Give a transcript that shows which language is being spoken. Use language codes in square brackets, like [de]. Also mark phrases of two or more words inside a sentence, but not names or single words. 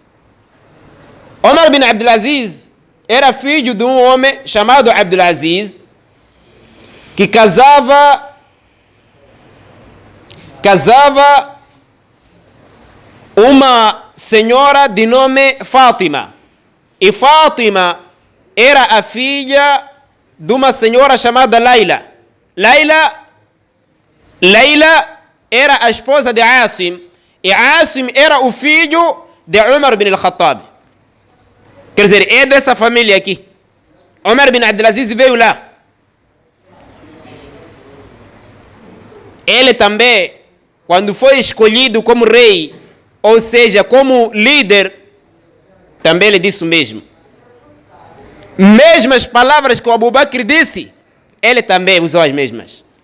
[pt] Umar ibn Abdul Aziz era filho de um homem chamado Abdul Aziz, que casava uma senhora de nome Fátima. E Fátima era a filha de uma senhora chamada Laila. Laila era a esposa de Asim. E Asim era o filho de Umar bin al-Khattab. Quer dizer, é dessa família aqui. Umar bin Abdulaziz veio lá. Ele também, quando foi escolhido como rei, ou seja, como líder, também ele disse o mesmo. Mesmas palavras que o Abu Bakr disse, ele também usou as mesmas.